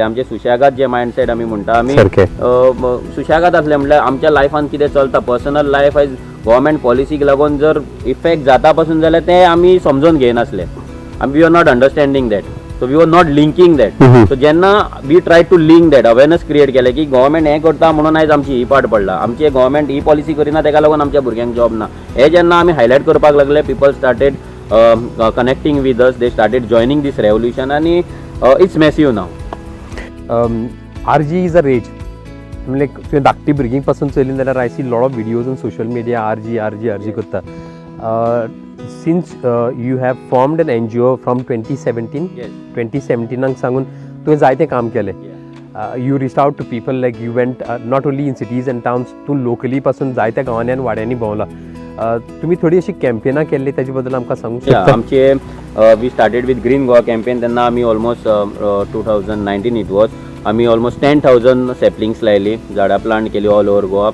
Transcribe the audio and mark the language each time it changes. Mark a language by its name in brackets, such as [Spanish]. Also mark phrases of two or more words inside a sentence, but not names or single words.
[Konkani] आमचे सुशेगाद जे मायंडसेट आमी म्हणटा, आमी सुशेगाद आसले म्हणल्यार आमच्या लायफान कितें चलता, [English] personal life [Konkani] आयज गव्हर्मेंट पॉलिसीक लागून जर इफेक्ट जाता पासून जाल्यार ते आमी समजून घेयनासले. [English] We are not understanding that, so we are not linking that. [Konkani] सो जेन्ना [English] we try to link that, awareness create [Konkani] केले की गव्हर्मेंट हें करता म्हणून आयज आमची ही पाट पडला, आमचे गव्हर्मेंट ही पॉलिसी करिना तेका लागून आमच्या भुरग्यांक जॉब ना. हे जेन्ना आमी हायलायट करपाक लागले, [English] People started connecting with us, they started joining this revolution आनी it's massive now. RG is a rage, [Konkani] म्हणजे तुवें धाकटी भुरगीं पासून चलली जाल्यार [English] I see lot of videos on social media RG करता. Since you have formed an NGO from 2017 [Konkani] सांगून तुवें जायतें काम केलें. [English] You reach out to people, like you went not only in cities and towns, [Konkani] तूं लोकली पासून जायत्या गांवांनी आनी वाड्यांनी भोंवला. तुम्ही थोडी अशी कॅम्पेनां केल्ली, त्याच्या बद्दल आमकां सांगूंक शकता? आमचे [English] we started with Green Goa campaign. [Konkani] तेन्ना आमी ऑलमोस्ट 2019 [English] it was, [Konkani] आमी ऑलमोस्ट 10,000 सॅपलिंग्स लायली, झाडां प्लांट केली [English] all over Goa.